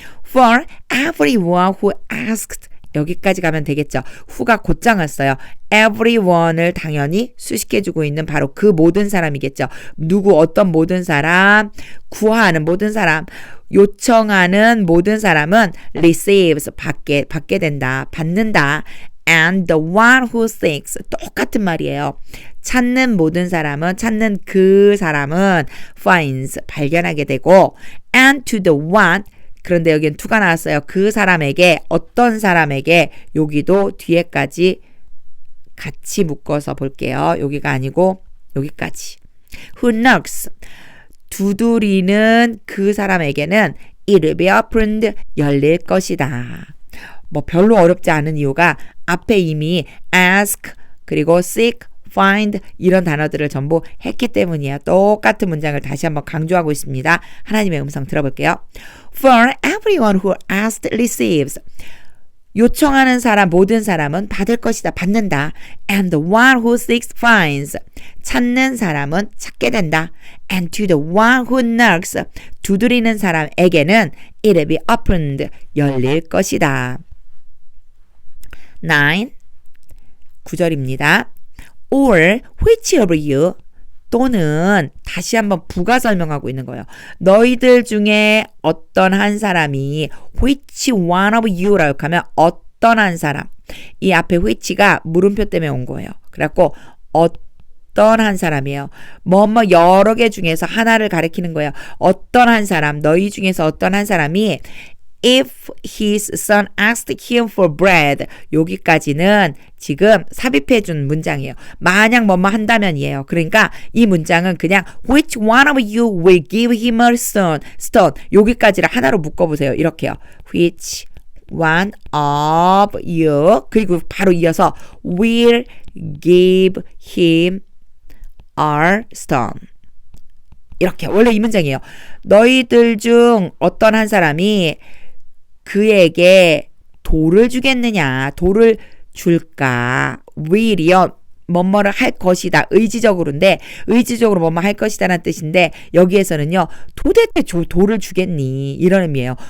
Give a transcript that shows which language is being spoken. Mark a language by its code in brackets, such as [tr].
[en] For everyone who asked [ko] 여기까지 가면 되겠죠. who가 곧장을 써요. everyone을 당연히 수식해주고 있는 바로 그 모든 사람이겠죠. 누구 어떤 모든 사람, 구하는 모든 사람, 요청하는 모든 사람은 [en] receives [ko] 받게 된다, 받는다. [en] And the one who seeks [ko] 똑같은 말이에요. 찾는 모든 사람은 찾는 그 사람은 [en] finds [ko] 발견하게 되고 [en] and to the one [ko] 그런데 여기는 to가 나왔어요. 그 사람에게 어떤 사람에게 여기도 뒤에까지 같이 묶어서 볼게요. 여기가 아니고 여기까지. [en] Who knocks [ko] 두드리는 그 사람에게는 [en] it will be opened [ko] 열릴 것이다. 뭐 별로 어렵지 않은 이유가 앞에 이미 ask 그리고 seek, find 이런 단어들을 전부 했기 때문이에요. 똑같은 문장을 다시 한번 강조하고 있습니다. 하나님의 음성 들어볼게요. [en] For everyone who asks receives. [ko] 요청하는 사람 모든 사람은 받을 것이다. 받는다. [en] And the one who seeks finds. [ko] 찾는 사람은 찾게 된다. [en] And to the one who knocks. [ko] 두드리는 사람에게는 [en] it will be opened. [ko] 열릴 것이다. 9절입니다. [en] Or which of you [ko] 또는 다시 한번 부가 설명하고 있는 거예요. 너희들 중에 어떤 한 사람이 [en] which one of you [ko] 라고 하면 어떤 한 사람. 이 앞에 which가 물음표 때문에 온 거예요. 그래갖고 어떤 한 사람이에요. 뭐뭐 여러 개 중에서 하나를 가리키는 거예요. 어떤 한 사람, 너희 중에서 어떤 한 사람이 [en] If his son asked him for bread [ko] 여기까지는 지금 삽입해 준 문장이에요. 만약 뭐뭐 한다면이에요. 그러니까 이 문장은 그냥 [en] Which one of you will give him a stone [ko] 여기까지를 하나로 묶어보세요. 이렇게요. [en] Which one of you [ko] 그리고 바로 이어서 [en] will give him a stone [ko] 이렇게 원래 이 문장이에요. 너희들 중 어떤 한 사람이 그에게 돌을 주겠느냐 돌을 줄까 will이요 뭐뭐를 할 것이다 의지적으로인데 의지적으로 뭐뭐 할 것이다라는 뜻인데 여기에서는요 도대체 돌을 주겠니 이런 의미예요.